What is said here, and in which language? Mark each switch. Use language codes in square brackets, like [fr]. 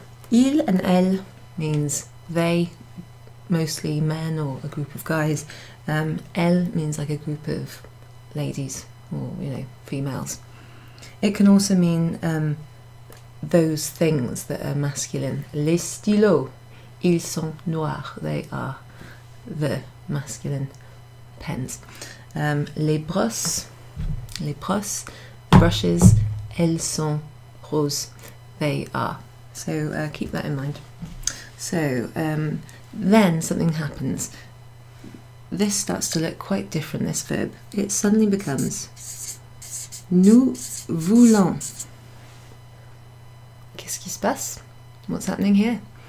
[en] Il and elle means they, mostly men or a group of guys. Elle means like a group of ladies or, you know, females. It can also mean those things that are masculine. [fr] Les stylos, ils sont noirs. [en] They are the masculine pens. [fr] Les brosses, brushes, elles sont roses. [en] They are. So keep that in mind. So then something happens. This starts to look quite different, this verb. It suddenly becomes [fr] nous voulons. Qu'est-ce qui se passe? [en] What's happening here?